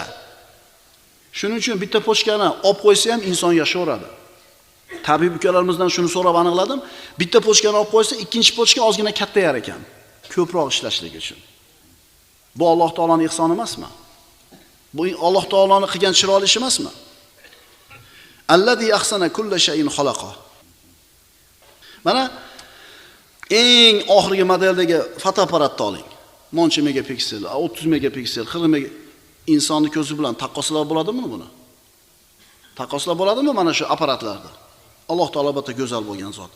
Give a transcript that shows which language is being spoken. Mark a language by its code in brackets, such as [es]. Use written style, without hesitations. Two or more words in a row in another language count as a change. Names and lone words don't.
[uz] Shuning uchun bitta pochkani olib qo'ysa ham inson yashayveradi. Tabib ukalarimizdan shuni so'rab aniqladim. Bitta pochkani olib qo'ysa, ikkinchi pochka ozgina kattayar ekan. Ko'proq ishlashligi uchun. Bu Alloh taoloning ihsoni emasmi? Bu Alloh taoloning qilgan chiroyli ishi emasmi? [ar] الذي أحسن كل شيء خلق. [uz] Mana eng oxirgi modeldagi fotoapparatni oling. 10 megapiksel, 30 megapiksel, 40 megapiksel. Insonni ko'zi bilan taqqoslab bo'ladimi buni? Taqqoslab bo'ladimi mana shu apparatlarda? Alloh taolo albatta go'zal bo'lgan zot.